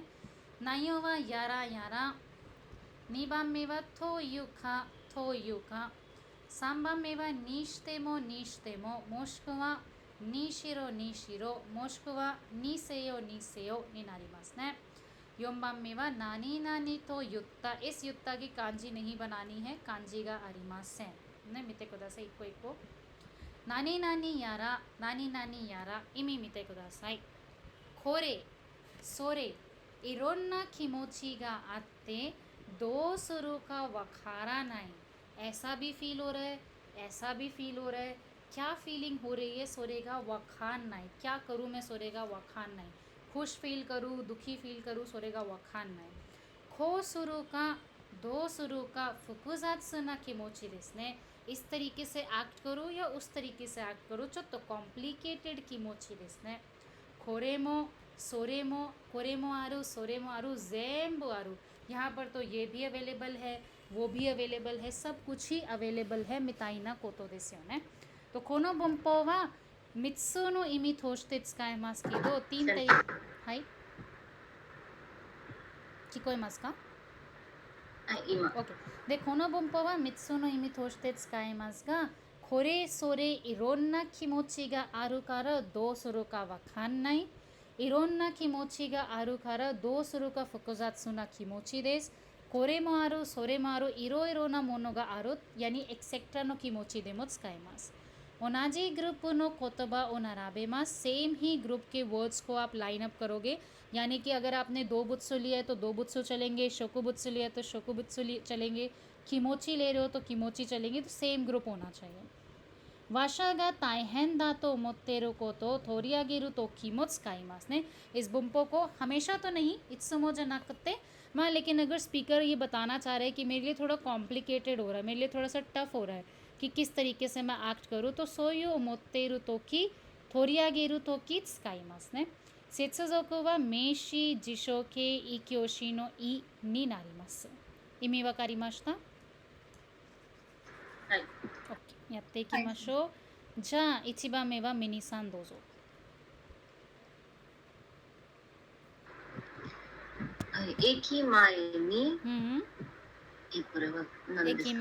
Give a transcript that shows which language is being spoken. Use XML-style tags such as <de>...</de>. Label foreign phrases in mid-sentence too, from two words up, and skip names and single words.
<ja>内容はやらやら、2番目はというかというか、3番目はにしてもにしても、もしくはにしろにしろ、もしくはにせよにせよになりますね。4番目は何々と言った。</ja> <hi>इस युक्ता की कांजी नहीं बनानी है, कांजी</hi> <ja>がありませんね。見てください、一個一個。何々やら何々やら、意味見てください。これそれ、いろんな気持ちがあってどうするかわからない。</ja> <hi>ऐसा भी फील हो रहा है, ऐसा भी फील हो रहा है, क्या फीलिंग हो रही है</hi> <ja>それがわかんない,</ja> <hi>क्या करूँ मैं</hi> <ja>それがわかんない,</ja> <hi>खुश फील करूँ दुखी फील करूँ</hi> <ja>それがわかんない. こうするかどうするか複雑な気持ちですね。</ja> <hi>इस तरीके से एक्ट करो या उस तरीके से एक्ट करो,</hi> <ja>ちょっとcomplicated 気持ちですね。これもそれもこれもあるそれもある全部ある.</ja> <hi>यहाँ पर तो ये भी अवेलेबल है, वो भी अवेलेबल है, सब कुछ ही अवेलेबल है</hi> <ja>みたいなことですよね。とこの文法は3つの意味として使えますけど、3点、はい、聞こえますか？今 OK で、この文法は3つの意味として使えますが、これそれいろんな気持ちがあるからどうするかわかんない。いろんな気持ちがあるからどうするか複雑な気持ちです。これもあるそれもあるいろいろなものがある、やにエクセクトラの気持ちでも使えます。同じグループの言葉を並べます。</ja> <hi>सेम ही ग्रुप के वर्ड्स को आप लाइन अप करोगे, यानी कि अगर आपने दो बुत्सु लिया है तो दो बुत्सु चलेंगे, शोकुबुत्सु लिया है तो शोकुबुत्सु चलेंगे, किमोची ले रहे हो तो किमोची चलेंगे, तो</hi> <en>same group</en> <hi>होना चाहिए.</hi> <ja>わしゃが大変だと思っていることを取り上げるときも使いますね.</ja> <hi>इस बुम्पो को हमेशा तो नहीं,</hi> <ja>いつもじゃなくて,</ja> <hi>हाँ लेकिन अगर स्पीकर ये बताना चाह रहे हैं कि मेरे लिए थोड़ा कॉम्प्लिकेटेड हो रहा है, मेरे लिए थोड़ा सा टफ हो रहा है कि किस तरीके से मैं एक्ट करूँ, तो</hi> <ja>そう思ってる時取り上げる時使いますね。接続は名詞辞書形異教詞の意になります。意味わかりました？はい、 OK、やっていきましょう。じゃあ1番目はミニさんどうぞ。はい、駅前に、これは何ですか？</ja>